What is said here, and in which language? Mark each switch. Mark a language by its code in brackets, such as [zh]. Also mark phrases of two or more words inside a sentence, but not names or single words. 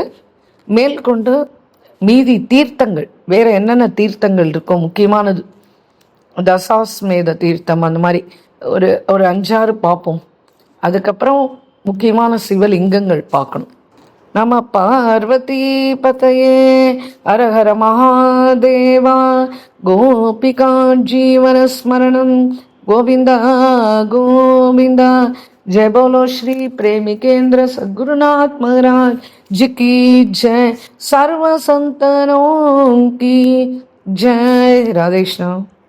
[ta] மேற்கொண்டு மீதி தீர்த்தங்கள் வேற என்னென்ன தீர்த்தங்கள் இருக்கோ முக்கியமானது தசாஸ்மேத தீர்த்தம், அந்த மாதிரி ஒரு 5-6 பார்ப்போம். அதுக்கப்புறம் முக்கியமான சிவலிங்கங்கள் பார்க்கணும். [sa] नम पार्वती पतये हरहर महादेवा. गोपिका जीवन स्मरणम् गोविन्दा गोविन्दा. [hi] जय बोलो श्री प्रेमिकेंद्र सद्गुरुनाथ महाराज जी की जय. सर्व संतनों की जय. राधे कृष्ण.